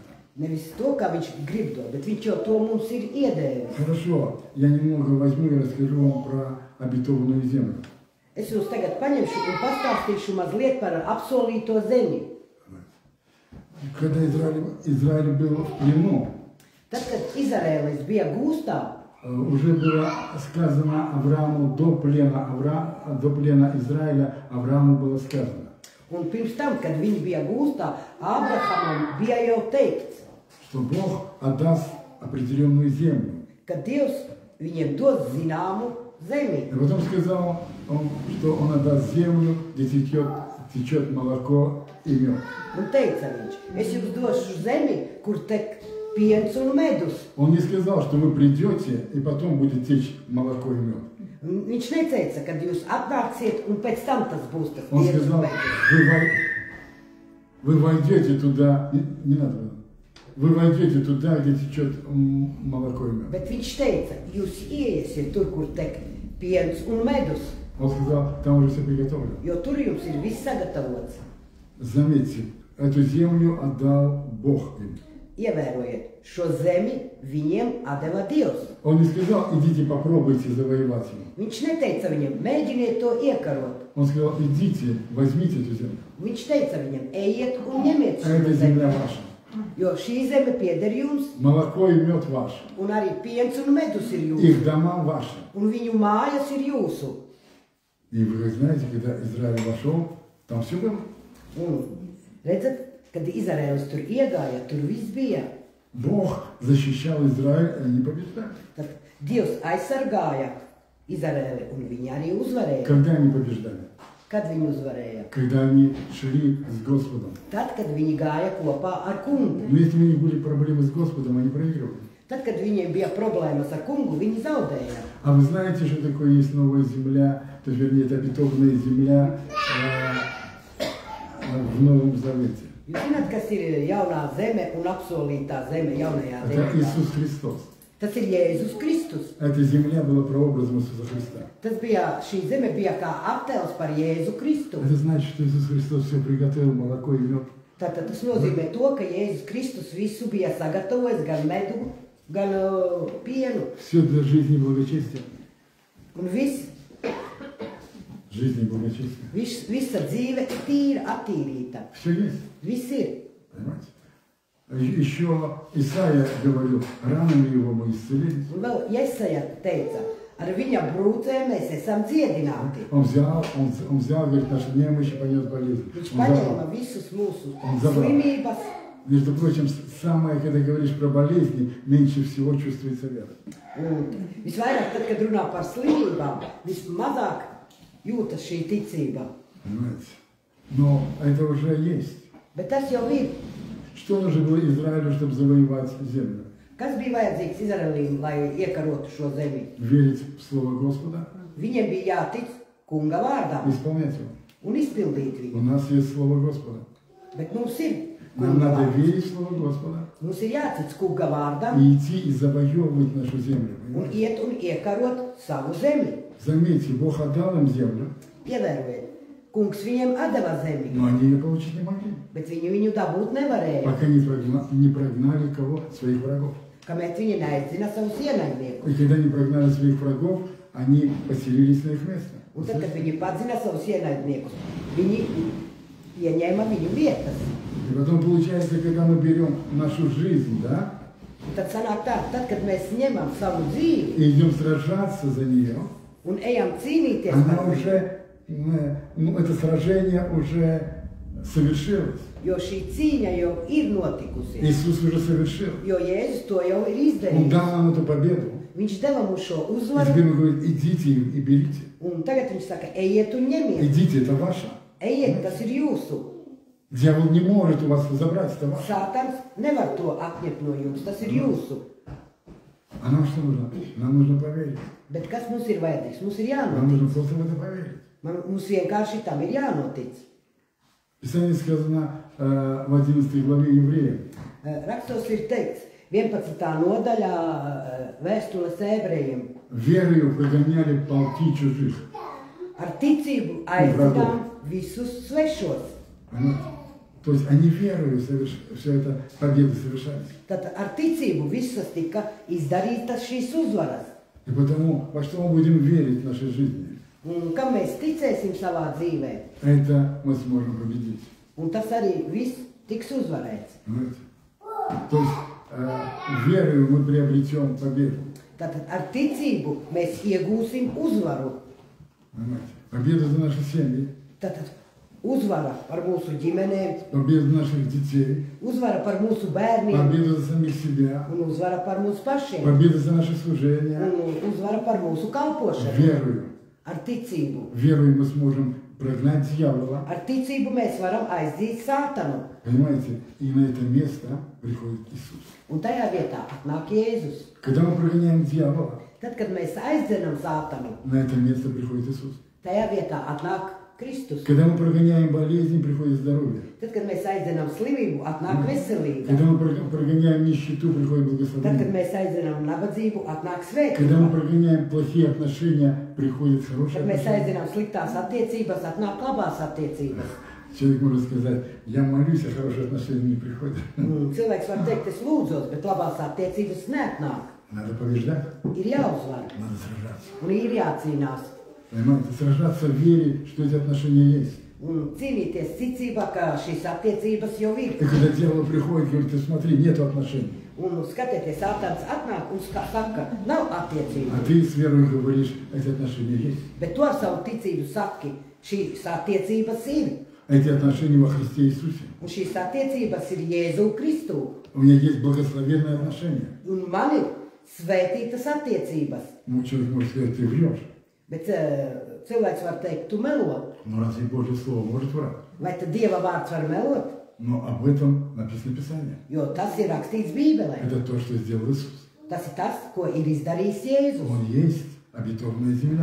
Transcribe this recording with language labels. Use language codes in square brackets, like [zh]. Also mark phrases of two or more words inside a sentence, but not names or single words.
[lv] Nevis to, kā viņš grib dot, bet viņš jau to mums ir iedēvis. [ru] Хорошо, я немного возьму и расскажу вам про обетованную землю. [lv] Es jūs tagad paņemšu un pastāstīšu mazliet par apsolīto zemi. [ru] Когда Израиль был в плену, [lv] Tad, kad Izraēlis bija gūstā, [ru] уже было сказано Аврааму до плена Израиля, Аврааму было сказано, [lv] un pirms tam, kad viņi bija gūstā, Ābrahamam bija jau teikts, [ru] что Бог отдаст определенную землю. [lv] ka Dievs viņiem dos zināmu zemi. [ru] И потом сказал он, что Он отдаст землю, где течет молоко и мед. [lv] Un teica viņš, es jums došu zemi, kur tek piens un medus. [ru] Он не сказал, что вы придете, и потом будет течь молоко и мед. [lv] Viņš neteica, kad jūs atnāksiet, un pēc tam tas būs tas [ru] Он [lv] piens un [ru] сказал: [lv] medus. [ru] вы войдете туда, не надо, вы войдете туда, где течет молоко и мед. [lv] Bet viņš teica, jūs ieiesiet tur, kur tek piens un medus, [ru] Он сказал: там уже все приготовлено. [lv] jo tur jums ir viss sagatavots. [ru] Заметьте, эту землю отдал Бог им. [lv] Ievērojiet, šo zemi viņiem atdeva Dievs. [ru] Он не сказал: идите попробуйте завоевать его. [lv] Viņš neteica viņiem, mēģiniet to iekarot. [ru] Он сказал: идите, возьмите эту землю. [lv] Viņš teica viņiem, ejiet un ņemiet [ru] А эта [lv] šo zemi, [ru] земля ваша. [lv] jo šī zeme pieder jums, [ru] Молоко и мед ваш. [lv] un arī piens un medus ir jūsu, [ru] Их дома ваши. [lv] un viņu mājas ir jūsu. [ru] И вы знаете, когда Израиль вошел, там все было. [lv] Un redzat, kad Izraēlis tur iegāja, tur viss bija. [ru] Бог защищал Израиль, и они побеждали. [lv] Tad Dievs aizsargāja Izraēli, un viņi arī uzvarēja. [ru] Когда они побеждали? [lv] Kad viņi uzvarēja? [ru] Когда они шли с Господом. [lv] Tad, kad viņi gāja kopā ar kungu. [ru] Но если у них были проблемы с Господом, они проигрывали. [lv] Tad, kad viņiem bija problēmas ar kungu, viņi zaudēja. [ru] А вы знаете, что такое есть новая земля? то есть, вернее, это обетованная земля в Новом Завете. [lv] Jūs zināt, kas ir jaunā zeme un apsolītā zeme jaunajā [ru] Это [lv] derībā? [ru] Иисус Христос. [lv] Tas ir Jēzus Kristus. [ru] Эта земля была прообразом Иисуса Христа. [lv] Šī zeme bija kā attēls par Jēzu Kristu. [ru] Это значит, что Иисус Христос все приготовил, молоко и мед. [lv] Tātad tas nozīmē to, ka Jēzus Kristus visu bija sagatavojis, gan medu, gan pienu. [ru] Все для жизни и благочестия. [lv] Un viss, [ru] Жизнь и благочестие. [lv] visa dzīve ir tīra, attīrīta. [ru] Все есть. [lv] Viss ir. [ru] Понимаете? Еще Исаия говорил, ранами его мы исцелились. [lv] Un vēl Jesaja teica, ar viņa brūcēm mēs esam dziedināti. [ru] Он взял, говорит, наши немощи, понес болезнь. [lv] Viņš [ru] Он забрал. [lv] paņēma visus mūsu [ru] Un забрал. [lv] slimības. [ru] Между прочим, самое, когда говоришь про болезни, меньше всего чувствуется вера. [lv] Un visvairāk, tad, kad runā par slimībām, vismazāk jūtas šī ticība. [ru] Понимаете? Но это уже есть. [lv] Bet tas jau ir. [ru] Что нужно было Израилю, чтобы завоевать землю? [lv] Kas bija vajadzīgs Izraēlim, lai iekarotu šo zemi? [ru] Верить в Слово Господа, [lv] Viņiem bija jātic kunga vārdam [ru] исполнять его. [lv] un izpildīt viņu. [ru] У нас есть Слово Господа. [lv] Bet mums ir [ru] Нам [lv] kunga [ru] надо [lv] vārds. [ru] верить в Слово Господа [lv] Mums ir jātic kunga vārdam [ru] и идти и завоевывать нашу землю. [lv] un [ru] Понимаете? [lv] iet un iekarot savu zemi. [ru] Заметьте, Бог отдал им землю, [lv] Ievērojiet, kungs viņiem atdeva zemi, [ru] но они ее получить не могли, [lv] bet viņi viņu dabūt nevarēja, [ru] пока не прогнали кого? Своих врагов. [lv] kamēr viņi neaicina savus ienaidniekus. [ru] И когда не прогнали своих врагов, они поселились на их место. [lv] Un tad, kad viņi padzina savus ienaidniekus, viņi ieņēma viņu vietas. [ru] И потом получается, когда мы берем нашу жизнь, да, [lv] Un tad sanāk tā, tad, kad mēs ņemam savu dzīvi [ru] и идем сражаться за нее, [lv] un ejam cīnīties [ru] она [lv] par viņu, [ru] уже, это сражение уже совершилось. [lv] jo šī cīņa jau ir notikusi, [ru] Иисус уже совершил. [lv] jo Jēzus to jau ir [ru] Он [lv] izdarījis. [ru] дал нам эту победу. [lv] Viņš deva mums šo [ru] И [lv] uzvaru, [ru] теперь он говорит, идите и берите. [lv] un tagad viņš saka, ejiet un ņemiet, [ru] Идите, это ваше. [lv] ejiet, tas ir jūsu. [ru] Дьявол не может у вас забрать, это ваше. [lv] Sātans nevar to atņemt no jums, tas ir jūsu. [ru] А нам что нужно? Нам нужно поверить. [lv] Bet kas mums ir vajadzīgs? Mums ir [ru] Нам [lv] jānotic. [ru] нужно просто в это поверить. [lv] Mums vienkārši tam ir jānotic. Писание сказано в 11 главе Евреям. Rakstos ir teikts, 11. nodaļā vēstules ebrejiem. [ru] Верою прогоняли полки чужих. [lv] Ar ticību aizdzinām visus svešos. [ru] Понимаете? То есть они верою все это победы совершались. [lv] Tad ar ticību visas tika izdarītas šīs uzvaras. [ru] И потому, во что мы будем верить в нашей жизни, [lv] Un kam mēs ticēsim savā dzīvē, [ru] это мы сможем победить. [lv] un tas arī viss tiks uzvarēts. [ru] Понимаете? То есть верою мы приобретем победу. [lv] Tātad ar ticību mēs iegūsim uzvaru. [ru] Понимаете? Победу за наши семьи, [lv] Tātad uzvara par mūsu ģimenēm, [ru] победу наших детей, [lv] uzvara par mūsu bērniem, [ru] победу за самих себя, [lv] un uzvara par mūsu pašiem, [ru] победу за наше служение. [lv] un uzvara par mūsu kalpošanu. [ru] Верою. [lv] Ar ticību. [ru] Верою мы сможем прогнать дьявола. [lv] Ar ticību mēs varam aizdzīt sātanu. [ru] Понимаете? И на это место приходит Иисус. [lv] Un tajā vietā atnāk Jēzus. [ru] Когда мы прогоняем дьявола, [lv] Tad, kad mēs aizdzenam sātanu, [ru] на это место приходит Иисус. [lv] tajā vietā atnāk Kristus. [ru] Когда мы прогоняем болезнь, приходит здоровье. [lv] Tad, kad mēs aizdzenam slimību, atnāk veselība. [ru] Когда мы прогоняем нищету, приходит [lv] Tad, kad [ru] благословение. [lv] mēs aizdzenam nabadzību, atnāk [ru] Когда мы [lv] svētība. [ru] прогоняем плохие отношения, приходит хорошее [lv] Kad mēs [ru] отношение. [lv] aizdzenam sliktās attiecības, atnāk labās attiecības. [ru] Человек может сказать, я молюсь, а хорошие отношения не приходят. [lv] Cilvēks var teikt, es lūdzos, bet labās attiecības neatnāk. [ru] Надо побеждать, [lv] Ir jāuzvar [ru] надо сражаться. [lv] un ir jācīnās. [ru] Понимаете? Сражаться в вере, что эти отношения есть. [lv] Un cīnīties ticībā, ka šīs attiecības jau ir. [ru] И когда дьявол приходит, говорит, ты смотри, нету отношений. [lv] Un skatieties, sātans atnāk un saka, nav [ru] А [lv] attiecību. [ru] ты с верой говоришь, эти отношения есть. [lv] Bet to ar savu ticību saki, šīs attiecības ir. [ru] Эти отношения во Христе Иисусе. [lv] Un šīs attiecības ir Jēzu Kristu. [ru] У меня есть благословенные отношения. [lv] Un man ir svētītas attiecības. [ru] Ну, человек может сказать, ты врешь. [lv] Bet cilvēks var teikt, tu melo. [ru] Но разве Божье Слово может врать? [lv] Vai tad Dieva vārds var melot? [ru] Но об этом написано Писание. [lv] Jo tas ir rakstīts Bībelē. [ru] Это то, что сделал Иисус. [lv] Tas ir tas, ko ir izdarījis Jēzus. [ru] Он есть обетованная земля.